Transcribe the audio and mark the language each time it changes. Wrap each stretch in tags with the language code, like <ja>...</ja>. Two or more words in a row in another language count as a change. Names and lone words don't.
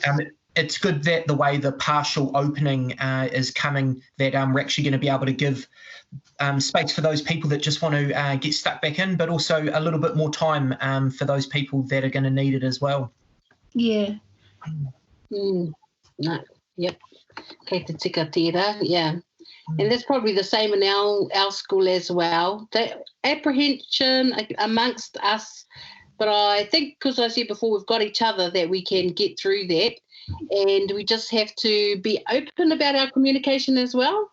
<en>It's good that the way the partial opening is coming, that we're actually going to be able to give space for those people that just want to get stuck back in, but also a little bit more time for those people that are going to need it as well. Yeah. No. Yep.</en> <mi>Kei te tika tira,</mi> <en>yeah. And that's probably the same in our school as well. The apprehension amongst us, but I think because I said before we've got each other that we can get through that, and we just have to be open about our communication as well.</en>